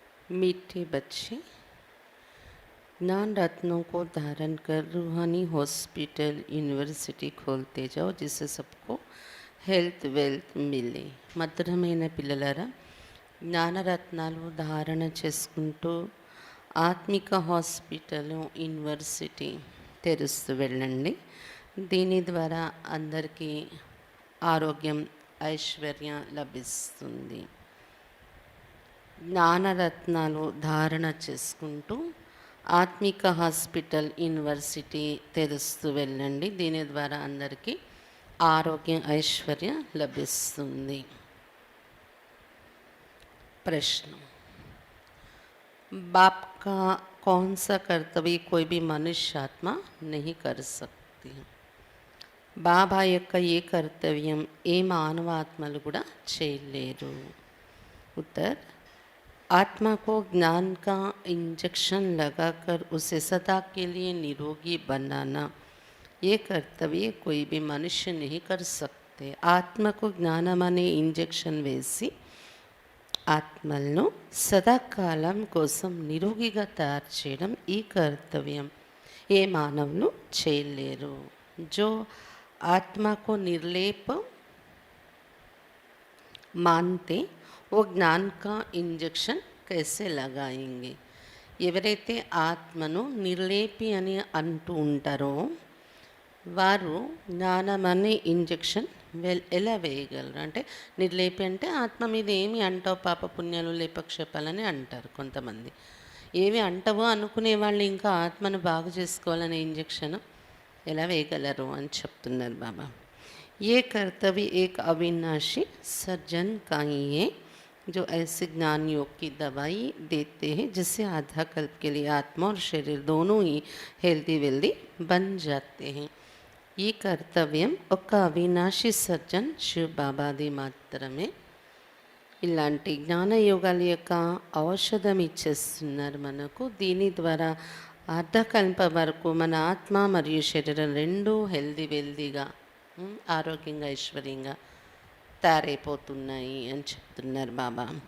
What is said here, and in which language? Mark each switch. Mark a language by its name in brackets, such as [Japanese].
[Hindi] मीठे बच्चे, ज्ञान रत्नों को धारण कर रूहानी हॉस्पिटल यूनिवर्सिटी खोलते जाओ जिससे सबको హెల్త్ వెల్త్ మిలే. [Telugu] మధురమైన పిల్లలారా, జ్ఞానరత్నాలు ధారణ చేసుకుంటూ ఆత్మిక హాస్పిటల్ యూనివర్సిటీ తెరుస్తూ వెళ్ళండి. దీని ద్వారా అందరికీ ఆరోగ్యం, ఐశ్వర్యం లభిస్తుంది. జ్ఞానరత్నాలు ధారణ చేసుకుంటూ ఆత్మిక హాస్పిటల్ యూనివర్సిటీ తెరుస్తూ వెళ్ళండి. దీని ద్వారా అందరికీ ఆరోగ్యం, ఐశ్వర్యం లభిస్తుంది. [Hindi] ప్రశ్న: बाप का कौन सा कर्तव्य कोई भी मनुष्य आत्मा नहीं कर सकती? [Telugu] బాబా యొక్క ఏ కర్తవ్యం ఏ మానవాత్మలు కూడా చేయలేరు. [Hindi] उत्तर: आत्मा को ज्ञान का इंजेक्शन लगाकर उसे सदा के लिए निरोगी बनाना, ये कर्तव्य कोई भी मनुष्य नहीं कर सकते. [Telugu] ఆత్మకు జ్ఞానం అనే ఇంజెక్షన్ వేసి ఆత్మలను సదాకాలం కోసం నిరోగిగా తయారు చేయడం ఈ కర్తవ్యం ఏ మానవులు చేయలేరు. [Hindi] जो आत्मा को निर्लेप मानते वो ज्ञान का इंजेक्शन कैसे लगाएंगे? [Telugu] ఎవరైతే ఆత్మను నిర్లేపి అని అంటూ ఉంటారో వారు జ్ఞానం అనే ఇంజెక్షన్ ఎలా వేయగలరు? అంటే నిర్లేపి అంటే ఆత్మ మీద ఏమి అంటావు పాప పుణ్యాలు లేపక్షేపాలని అంటారు కొంతమంది. ఏవి అంటవో అనుకునే వాళ్ళు ఇంకా ఆత్మను బాగు చేసుకోవాలనే ఇంజెక్షన్ ఎలా వేయగలరు అని చెప్తున్నారు బాబా. [Hindi] ఏ कर्तव्य एक अविनाशी सर्जन का ही है जो ऐसे ज्ञान योग की दवाई देते हैं जिससे आधा कल्प के लिए आत्मा और शरीर दोनों ही हेल्दी वेल्दी बन जाते हैं. [Telugu] ఈ కర్తవ్యం ఒక అవినాశి సర్జన్ శివ్ బాబాది మాత్రమే. ఇలాంటి జ్ఞానయోగాల యొక్క ఔషధం ఇచ్చేస్తున్నారు మనకు. దీని ద్వారా అర్ధకల్ప వరకు మన ఆత్మ మరియు శరీరం రెండూ హెల్దీ వెల్దీగా ఆరోగ్యంగా ఐశ్వర్యంగా తయారైపోతున్నాయి అని చెప్తున్నారు బాబా.